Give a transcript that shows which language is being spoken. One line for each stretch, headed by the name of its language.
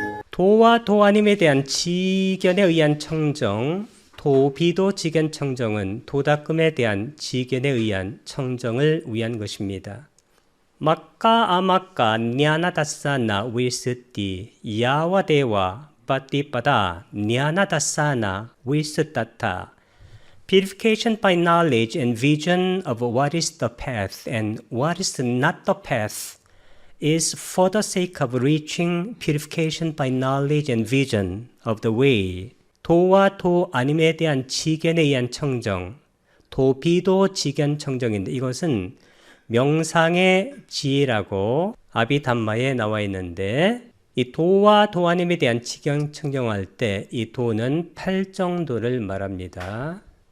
Korean: 도와 도아님에 대한 지견에 의한 청정, 도비도 지견 청정은 도닦음에 대한 지견에 의한 청정을 위한 것입니다.
Pali: 막가 아막가 냐나다사나 위스띠 야와데와 빠띠빠다 냐나다사나 위스따타.
English: Purification by knowledge and vision of what is the path and what is not the path is for the sake of reaching purification by knowledge and vision of the way.
Korean: 도와 도 아님에 대한 지견에 의한 청정, 도비도 지견 청정인데 이것은 명상의 지혜라고 아비담마에 나와 있는데 이 도와 도 아님에 대한 지견 청정할 때 이 도는 팔정도를 말합니다.